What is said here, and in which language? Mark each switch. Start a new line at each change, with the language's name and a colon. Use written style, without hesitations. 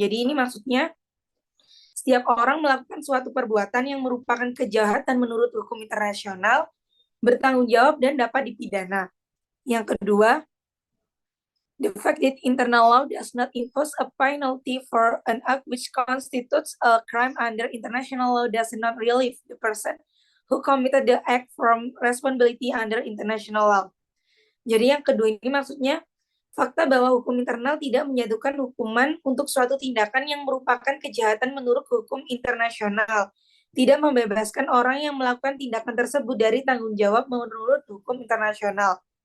Indonesian: Jadi ini maksudnya setiap orang melakukan suatu perbuatan yang merupakan kejahatan menurut hukum internasional, bertanggung jawab dan dapat dipidana. Yang kedua,
English: the fact that internal law does not impose a penalty for an act which constitutes a crime under international law does not relieve the person who committed the act from responsibility under international law.
Indonesian: Jadi yang kedua ini maksudnya fakta bahwa hukum internal tidak menjatuhkan hukuman untuk suatu tindakan yang merupakan kejahatan menurut hukum internasional, tidak membebaskan orang yang melakukan tindakan tersebut dari tanggung jawab menurut hukum internasional.